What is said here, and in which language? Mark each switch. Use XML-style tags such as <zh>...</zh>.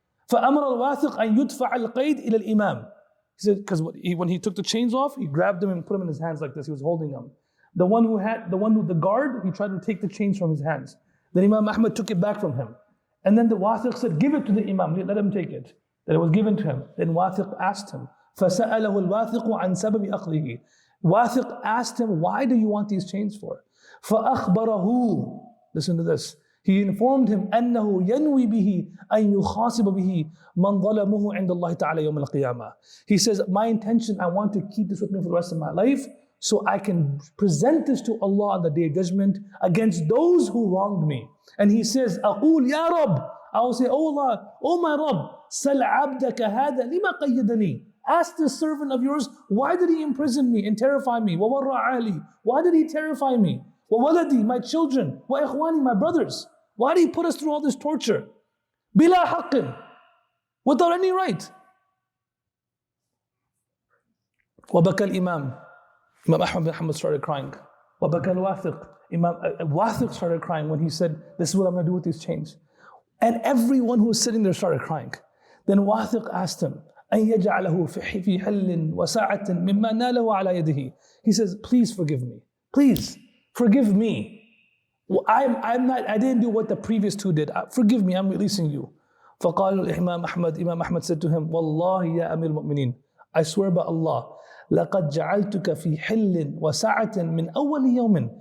<ar>فَأَمَرَ الْوَاثِقْ أَن يُدْفَعَ الْقَيْدِ إِلَى الْإِمَامِ.</ar> <en>He said, because when he took the chains off, he grabbed them and put them in his hands like this. He was holding them. The guard, he tried to take the chains from his hands. Then Imam Ahmad took it back from him. And then the Wathiq said, give it to the Imam, let him take it. Then it was given to him. Then Wathiq asked him,</en> <ar>فَسَأَلَهُ الْوَاثِقُ عَنْ سَبَبِ أَخْذِهِ.</ar> <en>Wathiq asked him, why do you want these chains for?</en> <ar>فَأَخْبَرَهُ,</ar> <en>listen to this. He informed him,</en> <ar>أَنَّهُ يَنْوِي بِهِ أَن يُخَاصِبَ بِهِ مَنْ ظَلَمُهُ عِنْدَ اللَّهِ تَعَالَى يَوْمَ الْقِيَامَةِ.</ar> <en>He says, my intention, I want to keep this with me for the rest of my life, so I can present this to Allah on the Day of Judgment against those who wronged me. And he says,</en> <ar>أَقُولْ يَا رَبِّ,</ar> <en>I will say, oh Allah, oh my Rabb,</en> <ar>سَلْ عَبْدَكَ هَذَا لِمَا قَيَّدَنِي.</ar> <en>Ask this servant of yours, why did he imprison me and terrify me?</en> <ar>وَوَرَّ عَالِي,</ar> <en>why did he terrify me?</en> <ar>وَوَلَدِي,</ar> <en>my children,</en> <ar>وَإِخْوَانِي,</ar> <en>my brothers. Why did he put us through all this torture?</en> <ar>بِلَا حَقٍ,</ar> <en>without any right.</en> <ar>وَبَكَى الْإِمَامِ,</ar> <en>Imam Ahmad bin Hanbal started crying.</en> <ar>وَبَكَى الْوَاثِقِ,</ar> <en>Imam Wathiq started crying when he said, this is what I'm going to do with these chains. And everyone who was sitting there started crying. Then Wathiq asked him,</en> <ar>أَن يَجْعَلَهُ فِي حِلٍّ وَسَاعَةٍ مِمَّا نَالَهُ عَلَى يَدِهِ.</ar> <en>He says, please forgive me. Please forgive me. Well, I didn't do what the previous two did. Forgive me, I'm releasing you.</en> <ar>فقال</ar> <en>Imam Ahmad said to him, Wallahi ya Amir al-Mu'mineen, I swear by Allah,</en> <ar>لَقَدْ جَعَلْتُكَ فِي حِلٍّ وَسَعَةٍ مِّنْ أَوَّلِ يَوْمٍ.</ar>